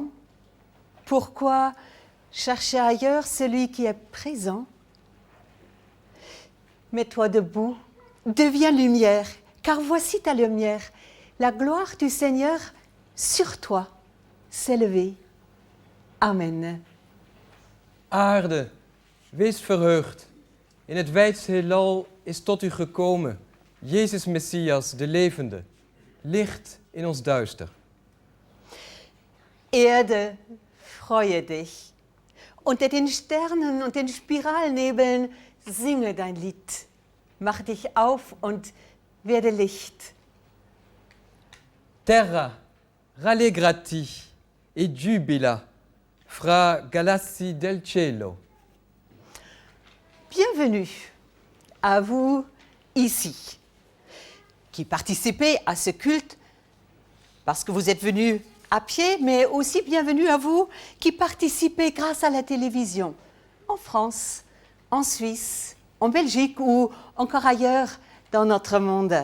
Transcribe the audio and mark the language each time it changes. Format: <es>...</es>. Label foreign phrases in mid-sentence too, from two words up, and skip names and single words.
<fr>Pourquoi chercher ailleurs celui qui est présent? Mets-toi debout, deviens lumière, car voici ta lumière. La gloire du Seigneur sur toi s'est levée. Amen.</fr> <nl>Aarde, wees verheugd. In het wijdse heelal is tot u gekomen, Jezus Messias, de levende, licht in ons duister.</nl> <de>Erde, freue dich. Unter den Sternen und den Spiralnebeln singe dein Lied. Mach dich auf und werde Licht.</de> <it>Terra, rallegrati e giubila, fra galassi del cielo.</it> <fr>Bienvenue à vous ici, qui participez à ce culte parce que vous êtes venus à pied, mais aussi bienvenue à vous qui participez grâce à la télévision, en France, en Suisse, en Belgique ou encore ailleurs dans notre monde.</fr>